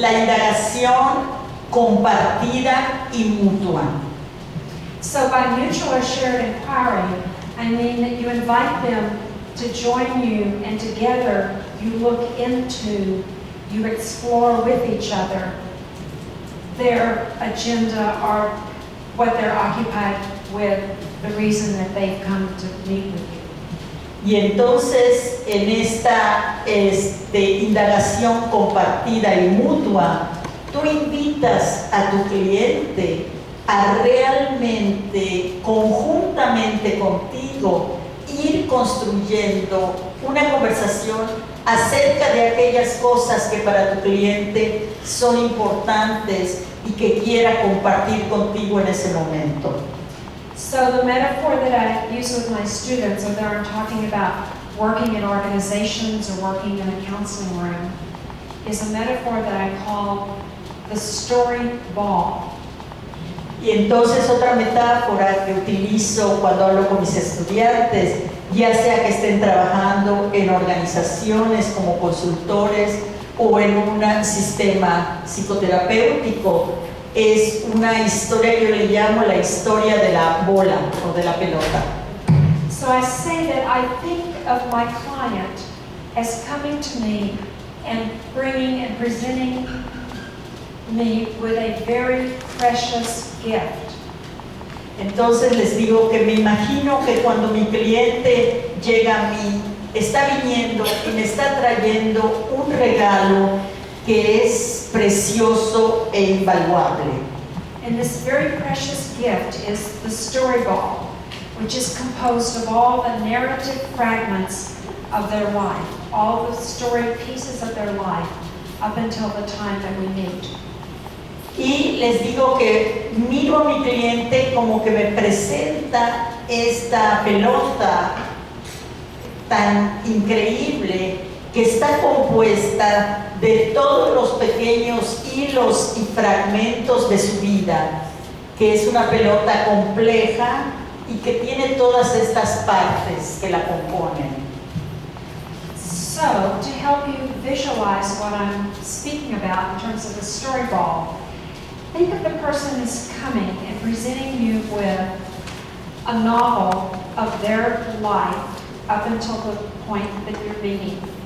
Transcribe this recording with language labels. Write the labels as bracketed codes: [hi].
[es] La indagación compartida y mutua. [en] So by mutual or shared inquiry, I mean that you invite them to join you and together you look into, you explore with each other their agenda or what they're occupied with, the reason that they've come to meet with you. [es] Y entonces en esta indagación compartida y mutua, tú invitas a tu cliente a realmente, conjuntamente contigo, ir construyendo una conversación acerca de aquellas cosas que para tu cliente son importantes y que quiera compartir contigo en ese momento. [en] So the metaphor that I use with my students, whether I'm talking about working in organizations or working in a counseling room, is a metaphor that I call the story ball. [es] Y entonces otra metáfora que utilizo cuando hablo con mis estudiantes, ya sea que estén trabajando en organizaciones como consultores o en un sistema psicoterapéutico, es una historia que yo le llamo la historia de la bola o de la pelota. [en] So I say that I think of my client as coming to me and bringing and presenting me with a very precious gift. [es] Entonces les digo que me imagino que cuando mi cliente llega a mí, está viniendo y me está trayendo un regalo que es precioso e invaluable. [en] And this very precious gift is the story ball, which is composed of all the narrative fragments of their life, all the story pieces of their life up until the time that we meet. [es] Y les digo que miro a mi cliente como que me presenta esta pelota tan increíble que está compuesta de todos los pequeños hilos y fragmentos de su vida, que es una pelota compleja y que tiene todas estas partes que la componen. [en] So, to help you visualize what I'm speaking about in terms of the story ball, think of the person is coming and presenting you with a novel of their life up until the point that you're meeting.